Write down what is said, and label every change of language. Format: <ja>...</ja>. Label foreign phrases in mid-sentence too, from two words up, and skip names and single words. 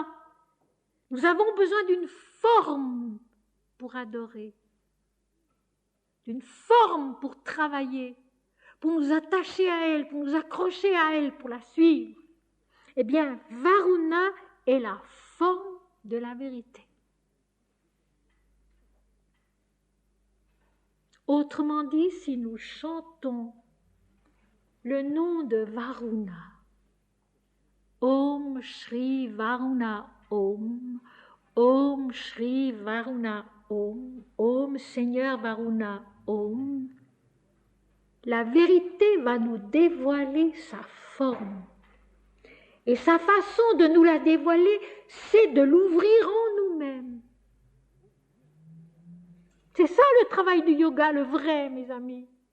<fr>Nous avons besoin d'une forme pour adorer, d'une forme pour travailler, pour nous attacher à elle, pour nous accrocher à elle, pour la suivre. Eh bien, Varuna est la forme de la vérité. Autrement dit, si nous chantons le nom de Varuna,</fr> <sa>Om Shri Varuna Om, Om Shri Varuna Om,</sa> <fr>Om Seigneur Varuna Om, la vérité va nous dévoiler sa forme. Et sa façon de nous la dévoiler, c'est de l'ouvrir en nous-mêmes. C'est ça le travail du yoga, le vrai, mes amis.</fr>